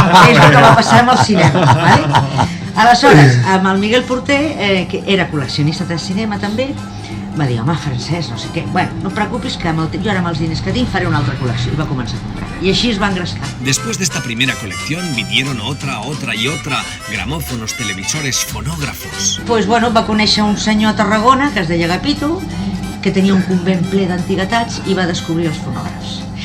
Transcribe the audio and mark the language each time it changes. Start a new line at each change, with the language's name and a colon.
Catalan: És el que va passar amb el cinema, ¿vale? Aleshores, amb el Miguel Porter, que era col·leccionista de cinema també, va dir, home, Francesc, no sé què. Bueno, no et preocupis que jo ara amb els diners que tinc faré una altra col·lecció. I va començar a comprar. I així es va engrescar.
Spanish: Después de esta primera colección vinieron otra y otra, gramófonos, televisores, fonógrafos. Pues bueno,
Catalan: va conèixer un senyor a Tarragona que es deia Agapito, que tenia un convent ple d'antiguitats i va descobrir els fonògrafs.